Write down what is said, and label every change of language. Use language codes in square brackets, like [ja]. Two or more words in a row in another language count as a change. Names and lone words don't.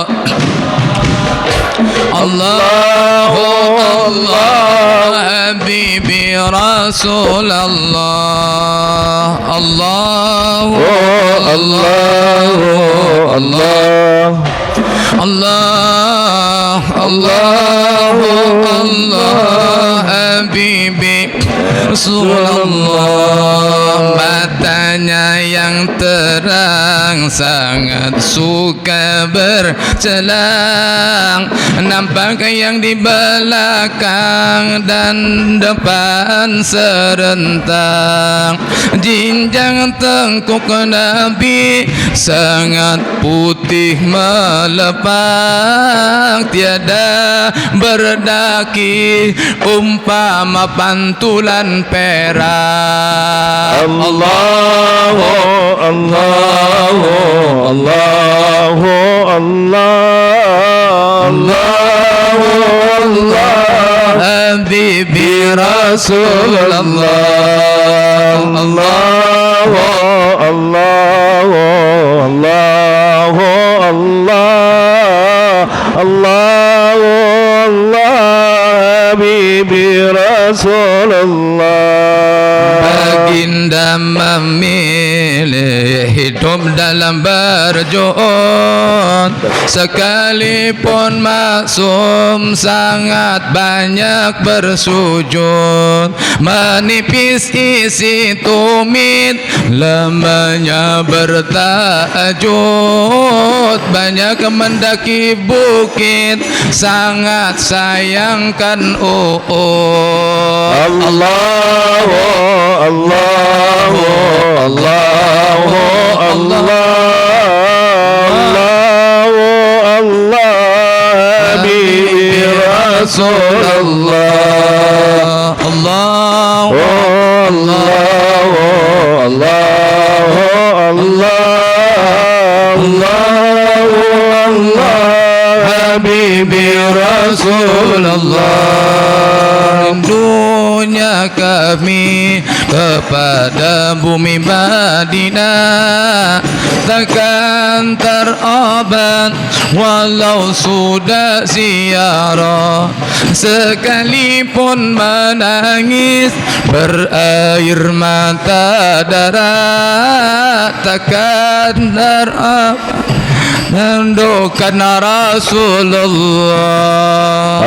[ar] الله الله حبيبي رسول الله الله الله الله الله الله الله حبيبي رسول الله. [ms] Matanya cahayanya yang terang, sangat suka bercelang. Nampak yang di belakang dan depan serentak. Jinjang tengkuk Nabi sangat putih melepak, tiada berdaki umpama pantulan perak. [ar] الله الله الله الله الله الله حبيبي رسول الله. الله الله الله الله الله الله حبيبي رسول الله. [ms] Baginda memilih hidup dalam berjuhud, sekalipun maksum sangat banyak bersujud. Menipis isi tumit, lemahnya bertahajud. Banyak mendaki bukit, sangat sayangkan [ar] الله الله الله الله الله حبيبي رسول الله. Allahu الله الله الله الله حبيبي رسول الله. [ms] Rindunya kami kepada bumi Madinah takkan terobat walau sudah ziarah. Sekalipun menangis berair mata darah, takkan terobat mendoakan Rasulullah.